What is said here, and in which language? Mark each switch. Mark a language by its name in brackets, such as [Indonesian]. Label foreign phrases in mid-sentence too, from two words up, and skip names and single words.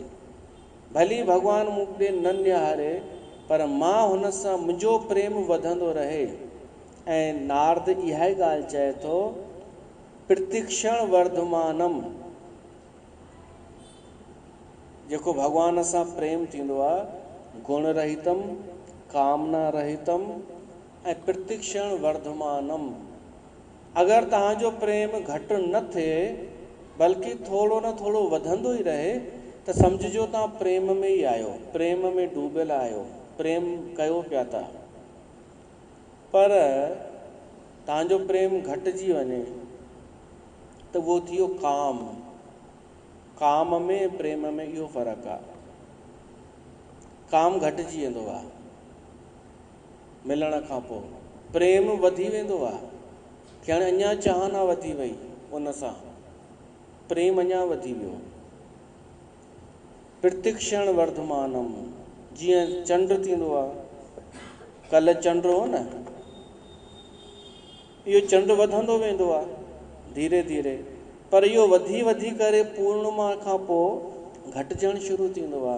[Sindhi] भली भॻवान मूं ॾे न निहारे, पर मां हुन सां मुंहिंजो प्रेम वधंदो रहे। ऐं नारद इहा ई ॻाल्हि चए थो, [Sanskrit] प्रतिक्षण वर्धमानम, [Sindhi] जेको भॻवान सां प्रेम थींदो आहे, [Sanskrit] गुण रहितम कामना रहितम ऐं प्रतिक्षण वर्धमानम। [Sindhi] अगरि तव्हांजो प्रेम घटि न थिए बल्कि थोरो न थोरो वधंदो ई रहे त सम्झिजो तव्हां प्रेम में ई आहियो, प्रेम में डूबियल आहियो, प्रेम कयो पिया था। पर तव्हांजो प्रेम घटिजी वञे त उहो थी वियो काम। काम में प्रेम में इहो फ़र्क़ु आहे। काम घटिजी वेंदो आहे मिलण खां पोइ, प्रेम वधी वेंदो आहे कि हाणे अञा चाहना वधी वई, उन सां प्रेम अञा वधी वियो। [Sanskrit] प्रतिक्षण वर्धमानम, [Sindhi] जीअं चंड थींदो आहे, कल्ह चंड हो न, इहो चंड वधंदो वेंदो आहे धीरे धीरे, पर इहो वधी वधी करे पूर्णिमा खां पोइ घटिजणु शुरू थींदो आहे।